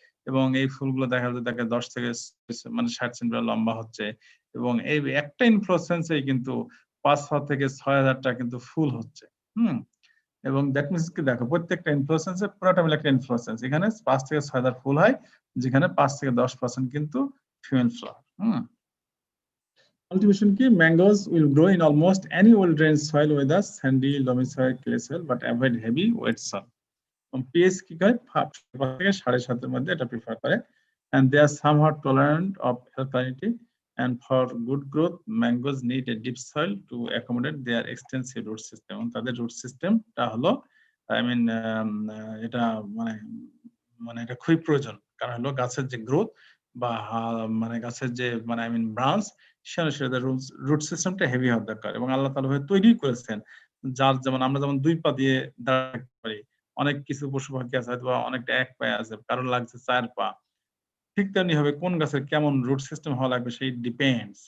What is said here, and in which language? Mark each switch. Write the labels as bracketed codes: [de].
[bn] এবং এই ফুলগুলো দেখা যায় 10 থেকে মানে 60 সেন্টিমিটার লম্বা হচ্ছে, এবং এই একটা ইনফ্লোরেসেন্সেই কিন্তু 5,000 থেকে 6,000টা কিন্তু ফুল হচ্ছে। এবং দ্যাট মিনস কি, দেখো প্রত্যেকটা ইনফ্লোরেসেন্সে পুরোটা মিলে একটা ইনফ্লোরেসেন্স, এখানে 5 থেকে 6,000 ফুল হয়, যেখানে 5 থেকে 10% কিন্তু female flower. [en] Cultivation key, mangoes will grow in almost any well-drained soil, whether sandy, loamy soil, clay soil, but avoid heavy wet soil. [bn] pH কি করে 5 থেকে 7.5 এর মধ্যে এটা প্রিফার করে, [en] and they are somewhat tolerant of alkalinity, and for good growth mangoes need a deep soil to accommodate their extensive root system. [bn] তাদের root systemটা হলো, I mean এটা মানে মানে এটা খুবই প্রয়োজন, কারণ হলো গাছের যে গ্রোথ বা মানে গাছের যে মানে I mean ব্রাঞ্চ, সে অনুসারে রুট সিস্টেমটা হেভি হওয়ার দরকার, এবং আল্লাহ তাআলা ভাবে তৈরি করেছেন, যার যেমন আমরা যেমন 2 পা দিয়ে দাঁড়াতে পারি, অনেক কিছু পশু পাখি আছে হয়তো অনেকটা 1 পায়ে আছে, কারণ লাগছে 4 পা, ঠিক তেমনি হবে কোন গাছের কেমন রুট সিস্টেম হওয়া লাগবে সেই ডিপেন্ডস।